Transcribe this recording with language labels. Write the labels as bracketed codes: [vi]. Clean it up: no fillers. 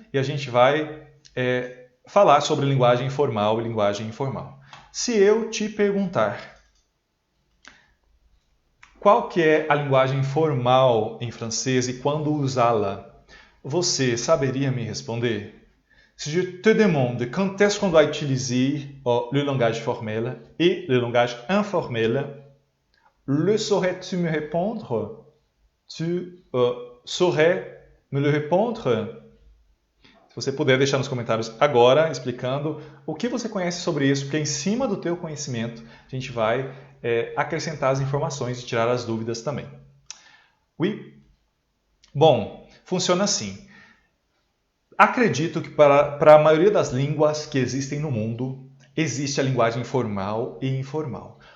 [pt] E a gente vai falar sobre linguagem formal e linguagem informal. Se eu te perguntar qual que é a linguagem formal em francês e quando usá-la, você saberia me responder? [fr] Si je te demande quand est-ce qu'on doit utiliser le langage formel et le langage informel, le saurais-tu me répondre? Tu saurais me le répondre? [pt] Se você puder deixar nos comentários agora, explicando o que você conhece sobre isso, porque em cima do teu conhecimento a gente vai acrescentar as informações e tirar as dúvidas também. Oui? Bom, funciona assim. Acredito que para a maioria das línguas que existem no mundo, existe a linguagem formal e informal.